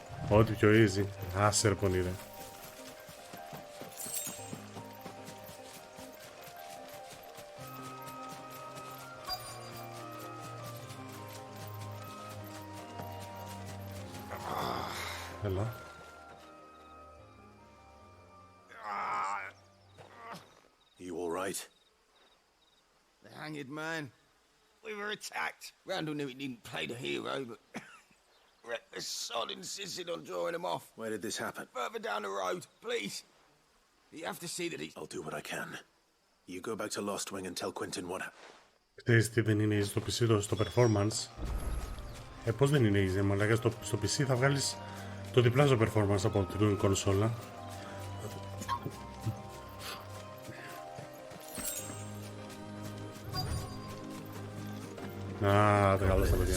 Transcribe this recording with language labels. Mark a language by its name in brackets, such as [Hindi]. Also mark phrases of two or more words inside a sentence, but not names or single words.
[Greek] Ό,τι πιο easy. Άσερ πονήρε. Έλα. [English] You all right? The hanged man. We were attacked. Randall knew he didn't play the hero, but the sod insisted on drawing him off. Where did this happen? Further down the road, please. You have to see that he's... I'll do what I can. You go back to Lost Wing and tell Quentin what happened. [Greek] Ξέρεις τι δεν είναι easy στο PC, στο performance. Πώς δεν είναι easy, μαλάκα, στο PC θα βγάλεις το διπλάσιο performance από την κονσόλα. Α, τα καλά στα παιδιά.